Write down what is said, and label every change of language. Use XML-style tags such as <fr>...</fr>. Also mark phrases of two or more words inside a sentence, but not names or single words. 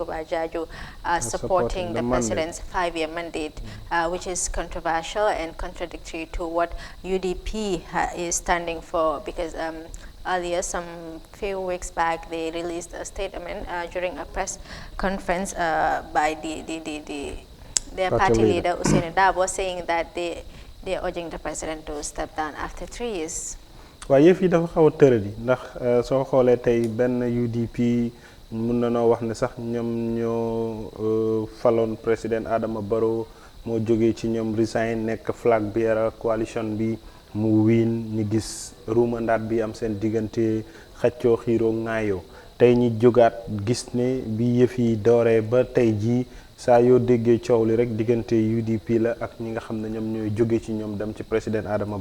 <en>Bajajo are supporting the president's 5-year mandate, which is controversial and contradictory to what UDP is standing for, because earlier, some few weeks back, they released a statement during a press conference by their party leader, Usaini Dabo, saying that they're urging the president to step down after 3 years. Well,</en> <wo>yëf yi dafa xaw a tëradi ndax soo xoolee tey benn UDP mun na noo wax ne sax ñoom ñoo faloon président Adama Barrow moo jógee ci ñoom resign nekk</wo> <en>flag bearer</en> <wo>coalition bi mu wiin ñu gis ruumandaat bi am seen diggante xaccoo xiiroo ŋaayoo tey ñi jógaat gis ne bi yëf yi dooree ba tey jii saa yoo déggee coow li rek diggante UDP la ak ñi nga xam ne ñoom ñooy jóge ci ñoom dem ci président Adama</wo>